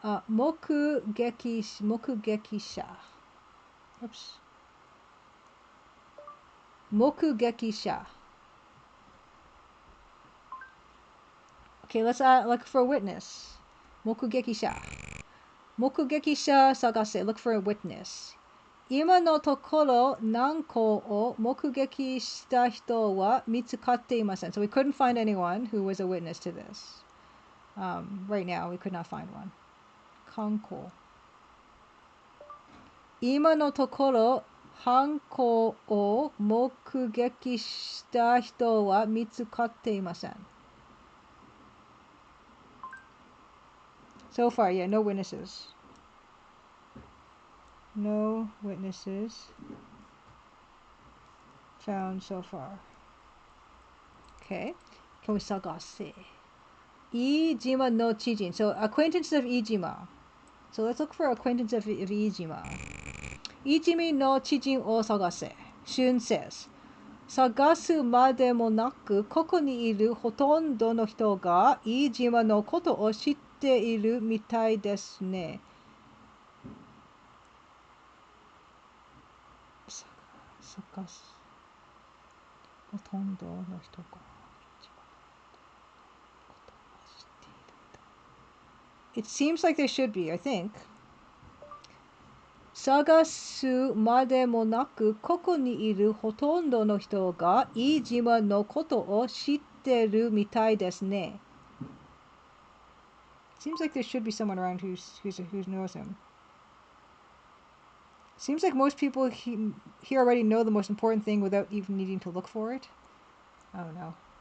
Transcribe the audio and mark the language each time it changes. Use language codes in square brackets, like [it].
[ja] Mokugekisha. Oops. Mokugekisha. [en] Okay, let's look for a witness. [ja] Mokugekisha. Mokugekisha sagase. [en] Look for a witness. [ja] 今のところ何個を目撃した人は見つかっていません. [en] So we couldn't find anyone who was a witness to this. Right now, we could not find one. [ja] 観光. 今のところ犯行を目撃した人は見つかっていません. [en] So far, yeah, no witnesses. No witnesses found so far. Okay. Can we sagase? [ja] Iijima no chijin. [en] So acquaintance of Iijima. So let's look for acquaintance of Iijima. [ja] Iijimi no chijin o sagase. [en] Shun says. [ja] 探すまでもなく、ここにいるほとんどの人が飯島のことを知っているみたいですね。探す。ほとんどの人が飯島のことを知っているみたい。 [en] It seems like there should be, I think. 探すまでもなく、ここにいるほとんどの人が飯島のことを知ってるみたいですね。 Seems like there should be someone around who knows him. Seems like most people here already know the most important thing without even needing to look for it. I don't know.